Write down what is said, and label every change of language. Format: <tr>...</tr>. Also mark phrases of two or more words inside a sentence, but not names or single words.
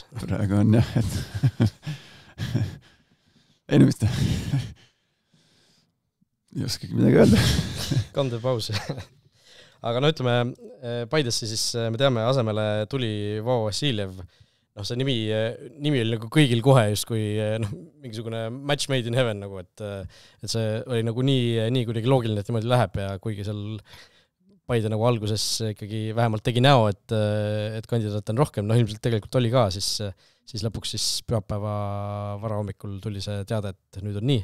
<et>Praegu on jah, et ei mis ta ei oskagi midagi öelda. Kandev paus. Aga ütleme, Paidesse siis me teame, asemele tuli Vavo Vassiljev. See nimi oli nagu kõigil kohe just kui mingisugune</et> <en>match made in heaven,</en> <et>nagu, et see oli nagu nii kuidagi loogiline, et niimoodi läheb ja kuigi seal Paide nagu alguses ikkagi vähemalt tegi näo, et kandidaat on rohkem, ilmselt tegelikult oli ka, siis lõpuks siis pühapäeva varahommikul tuli see teade, et nüüd on nii.</et>